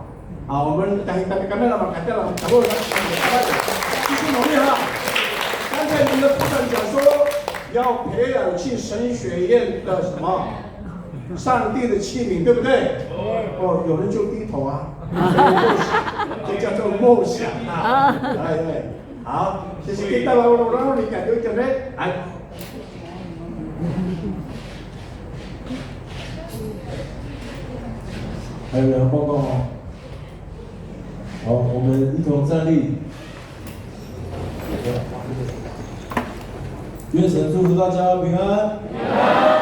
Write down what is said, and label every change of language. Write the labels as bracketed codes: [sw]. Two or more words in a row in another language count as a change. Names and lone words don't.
[zh] 好，我们改掉了，打过来，继续努力刚才你们的部长讲说要培养进神学院的什么？上帝的器皿，对不对？有人就低头这叫做梦想对。好，谢谢 [ms] kita orang ni kan tu kan [zh] 还有人报告吗？好，我们一同站立。愿神祝福大家平安。